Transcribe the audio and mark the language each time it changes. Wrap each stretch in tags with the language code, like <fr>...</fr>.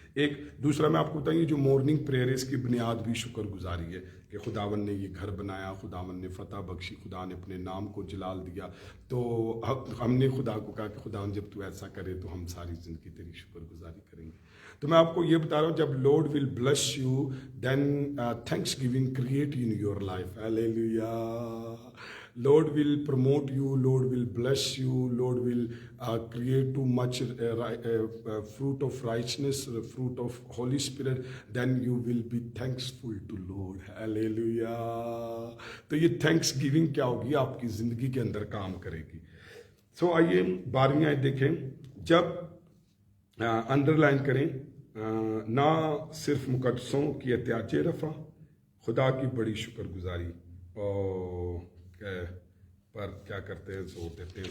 <ur>ایک دوسرا میں آپ کو بتائیں, یہ جو مارننگ پریئر ہے اس کی بنیاد بھی شکر گزاری ہے کہ خداوند نے یہ گھر بنایا, خداوند نے فتح بخشی, خدا نے اپنے نام کو جلال دیا. تو ہم نے خدا کو کہا کہ خداوند جب تو ایسا کرے تو ہم ساری زندگی تیری شکر گزاری کریں گے. تو میں آپ کو یہ بتا رہا ہوں,</ur> <en>جب Lord will bless you then thanks giving create in your life. Hallelujah. Lord will promote you, Lord will bless you, Lord will create too much fruit of righteousness, fruit of Holy Spirit, then you will be thankful to Lord. Hallelujah.</en> <ur>تو یہ thanks giving کیا ہوگی, آپ کی زندگی کے اندر کام کرے گی. سو آئیے 12ویں آیت دیکھیں. جب انڈر لائن کریں, نہ صرف مقدسوں کی احتیاج رفع, خدا کی بڑی شکر گزاری اور پر کیا کرتے ہیں, زور دیتے ہیں.</ur>